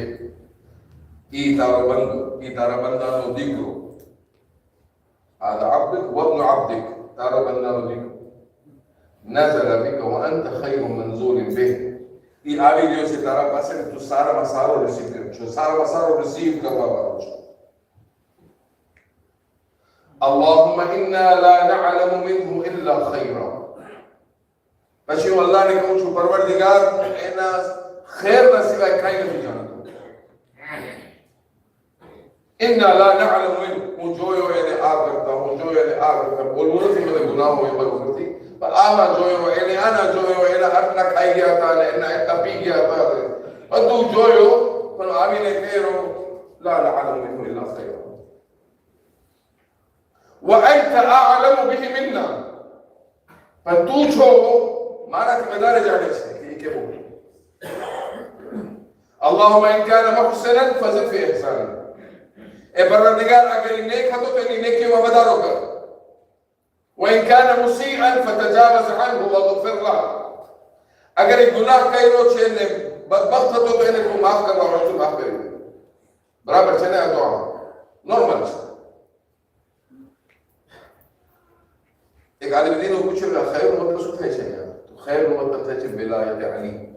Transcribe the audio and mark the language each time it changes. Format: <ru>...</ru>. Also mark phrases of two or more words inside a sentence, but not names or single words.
<gu>ઈ તારા બંદાનો દીકરો.</gu> <ar>هذا عبدك وابن عبدك,</ar> <gu>તારા બંદાનો દીકરો.</gu> <ar>نزل بك وأنت خير منزول به.</ar> <gu>ઈ આવી ગયો છે તારા પાસે, તું સારામાં સારો રિસીવ છો, સારામાં સારો રિસીવ કરવા વાળો છો.</gu> <ar>اللهم إنا لا نعلم منه إلا خيرا.</ar> <gu>પછી હું અલ્લાહને કહું છું, પરવરદિગાર એના ખૈરના સિવાય કાંઈ નથી જાણતો.</gu> <ar>إنا لا نعلم منه,</ar> <gu>હું જોયો એને આ કરતા, હું જોયો એને આ કરતા. બોલવું નથી મને ગુનાહો એ બધું નથી, પણ આમાં જોયો, એને આના જોયો, એના આટલા ખાઈ ગયા હતા અને એના એટલા પી ગયા હતા, બધું જોયો, પણ આવીને કહ્યો</gu> <ar>لا نعلم منه إلا خيرا. وأنت أعلم به منا,</ar> <gu>પણ તું છો મારાથી વધારે જાણે છે કે એ કેવો.</gu> <ar>اللهم إن كان محسنا فزد في إحسانه.</ar> <gu>એ પરવરદિગાર અગર એ નેક હતો તો એની નેકીમાં વધારો કર.</gu> <ar>وإن كان مسيئا فتجاوز عنه واغفر له.</ar> <gu>અગર એ ગુનાહ કર્યો છે ને બદબખ્ત હતો તો એને તું માફ કરવા વાળો, તું માફ કરી દે. બરાબર છે ને? આ તો નોર્મલ છે. એક આલિમ પૂછ્યું કે ખૈર નો મતલબ શું થાય છે? તો ખૈર નો મતલબ થાય છે વિલાયત અલી.</gu>